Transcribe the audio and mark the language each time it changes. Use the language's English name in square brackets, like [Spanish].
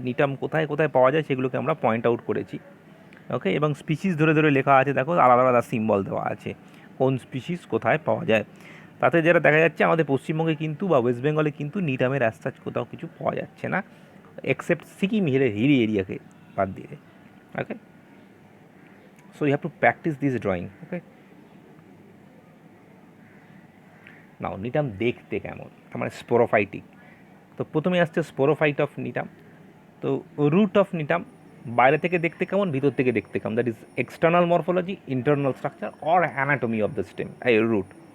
[Bangla] নিটাম কোথায় কোথায় পাওয়া যায় সেগুলোকে আমরা পয়েন্ট আউট করেছি। ওকে, এবং স্পিসিস ধরে ধরে লেখা আছে, দেখো আলাদা আলাদা সিম্বল দেওয়া আছে কোন স্পিসিস কোথায় পাওয়া যায়। তাতে যেটা দেখা যাচ্ছে আমাদের পশ্চিমবঙ্গে কিন্তু বা ওয়েস্ট বেঙ্গলে কিন্তু নিটামের অ্যাজ সাচ কোথাও কিছু পাওয়া যাচ্ছে না, [English] except Sikkim hilly area [Bangla] ke baad diye. [English] Okay, so you have to practice this drawing. [Bangla] Okay, নাও নিটাম দেখতে কেমন, তার মানে স্পোরোফাইটিক। তো প্রথমে আসছে স্পোরোফাইট অফ নিটাম। তো রুট অফ নিটাম বাইরে থেকে দেখতে কেমন, ভিতর থেকে দেখতে কেমন, [English] That is external morphology, internal structure or anatomy of the stem root.